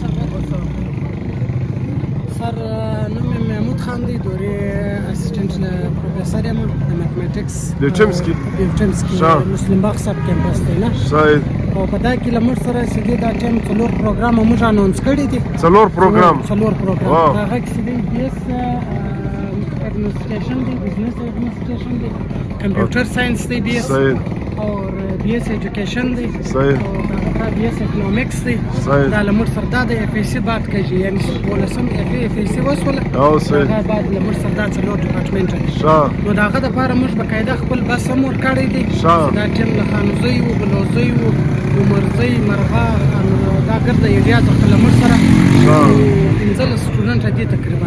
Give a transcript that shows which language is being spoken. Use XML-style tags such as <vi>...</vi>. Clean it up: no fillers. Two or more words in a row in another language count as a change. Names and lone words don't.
<ps>سر نوم مې محمود خان دی دورې</ps> <en>assistant professor</en> <ps>یم د میتھمیټکس بیوټیمز کې مسلم باغ</ps> <en>sub campus</en> <ps>دی نه شاید او په دا کې له موږ سره سیدي دا ټایم څلور پروګرام موږ اناونس کړي دي څلور پروګرام هغه کې سیدي بي اس ایڈمنسٹریشن دی</ps> <en>business administration</en> <ps>دی</ps> <en>computer science</en> <ps>دی بی ایس اور</ps> <en>BS education</en> <ps>دی</ps> <en>BS economics</en> <ps>دی دا له موږ سره دا د اف ای سی بات کوي یعنی ولسم اف ای سی وسوله هغه بعد له موږ سره دا څلور ډپارټمنټ دي نو دا هغه د لپاره موږ بقاعده خپل بس هم ورکړی دی دا ټیم له خانوزۍ و بلوزۍ و عمرزۍ مرغا دا ګرده ایریا د له موږ سره 15 سټوډنټ دي تقریبا</ps>